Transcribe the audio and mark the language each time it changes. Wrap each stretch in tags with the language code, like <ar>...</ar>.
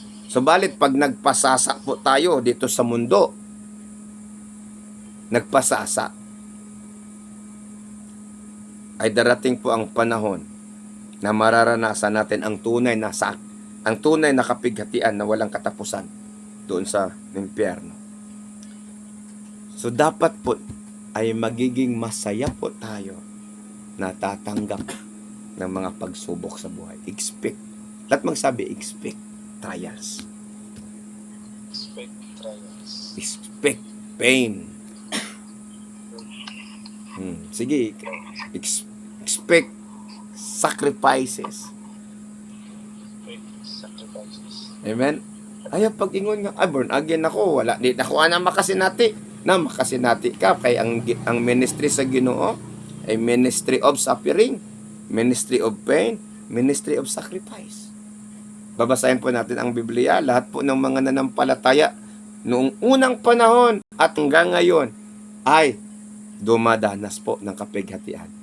<tl>Subalit pag nagpasasa po tayo dito sa mundo, nagpasasa, ay darating po ang panahon na mararanasan natin ang tunay na kapighatian na walang katapusan doon sa impyerno. So dapat po ay magiging masaya po tayo na tatanggap ng mga pagsubok sa buhay.</tl> <en>Expect.</en> <tl>Lahat magsabi,</tl> <en>expect trials. Expect trials. Expect pain. Sige, expect sacrifices. Expect sacrifices. Amen?</en> <ceb>Ayaw pag-ingon nga,</ceb> <en>born again</en> <ceb>ako, wala, di ako na makasinati. Na makasinati ka, kay ang ministry sa Ginoo ay</ceb> <en>ministry of suffering, ministry of pain, ministry of sacrifice.</en> <tl>Babasahin po natin ang Biblia, lahat po ng mga nanampalataya noong unang panahon at hanggang ngayon ay dumadanas po ng kapighatian.</tl>